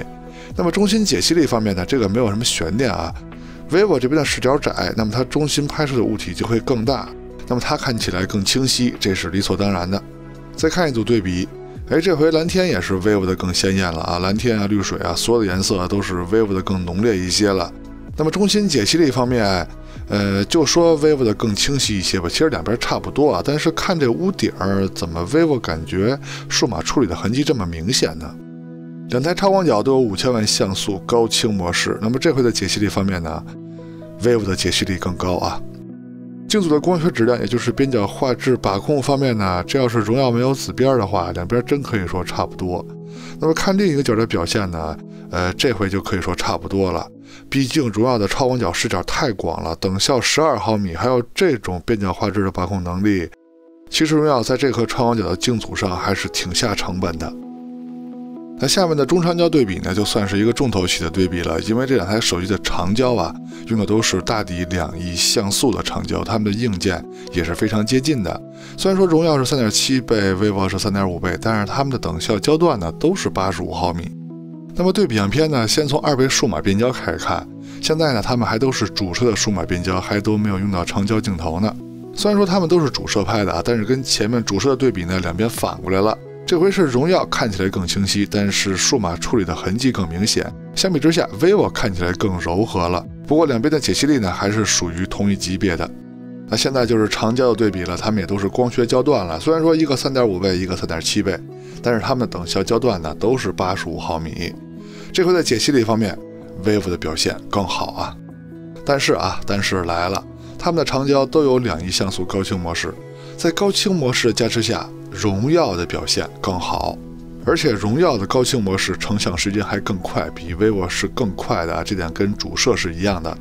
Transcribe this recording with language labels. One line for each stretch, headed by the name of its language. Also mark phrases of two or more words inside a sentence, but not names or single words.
Chinese: 那麼中心解析力方面呢，這個沒有什麼懸念啊。vivo 這邊的視角窄，那麼它中心拍攝的物體就會更大，那麼它看起來更清晰，這是理所當然的。再看一組對比，這回藍天也是 vivo 的更鮮豔了啊，藍天啊、綠水啊，所有的顏色都是 vivo 的更濃烈一些了。那麼中心解析力方面，就說 vivo 的更清晰一些吧，其實兩邊差不多啊，但是看這屋頂怎麼 vivo 感覺數碼處理的痕跡這麼明顯呢？兩台超廣角都有5000萬像素高清模式，那麼這回的解析力方面呢 ，vivo 的解析力更高啊。鏡組的光學質量，也就是邊角畫質把控方面呢，這要是榮耀沒有紫邊的話，兩邊真可以說差不多。那麼看另一個角的表現呢，這回就可以說差不多了。畢竟榮耀的超廣角視角太廣了，等效12毫米，還有這種邊角畫質的把控能力，其實榮耀在這顆超廣角的鏡組上還是挺下成本的。那下面的中長焦對比呢，就算是一個重頭戲的对比了，因為這兩台手機的長焦啊，用的都是大底2億像素的長焦，它們的硬件也是非常接近的。雖然說榮耀是3.7倍，vivo是3.5倍，但是它們的等效焦段呢都是85毫米。那麼对比樣片呢，先從2倍數碼變焦開始看，現在呢它們還都是主攝的數碼變焦，還都沒有用到長焦鏡頭呢。雖然說它們都是主攝拍的啊，但是跟前面主攝的對比呢，兩邊反過來了。這回是榮耀看起來更清晰，但是數碼處理的痕跡更明顯。相比之下 ，vivo 看起來更柔和了。不過兩邊的解析力呢，還是屬於同一級別的。那現在就是長焦的对比了，它們也都是光學焦段了。雖然說一個3.5倍，一個3.7倍，但是它們的等效焦段呢都是85毫米。這回在解析力方面 ，vivo 的表現更好啊。但是來了，它們的長焦都有2億像素高清模式，在高清模式的加持下，榮耀的表現更好，而且榮耀的高清模式成像時間還更快，比 vivo 是更快的，這點跟主攝是一樣的。